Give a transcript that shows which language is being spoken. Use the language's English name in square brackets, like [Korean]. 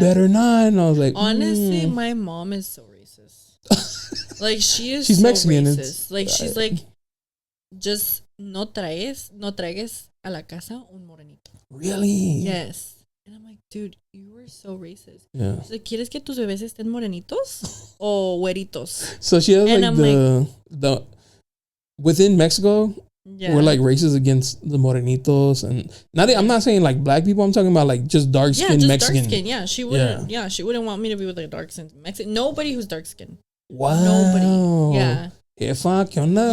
[English] better not. And I was like, Honestly, my mom is so racist. Like, she is She's so Mexican, racist. Like, she's like, just [Spanish] no traigas a la casa un morenito. [English] really? Yes. And I'm like, dude, you were so racist. Yeah. She's like, [Spanish] ¿quieres que tus bebés estén morenitos o güeritos? [English] So she has And like I'm the within Mexico, Yeah. we're like racist against the morenitos, and I'm not saying like black people. I'm talking about like just dark skinned just Mexican. dark skin. Yeah, she wouldn't. Yeah. She wouldn't want me to be with like a dark skin Mexican. Nobody who's dark skinned. Wow. Nobody. Yeah. [Spanish] ¿Qué onda?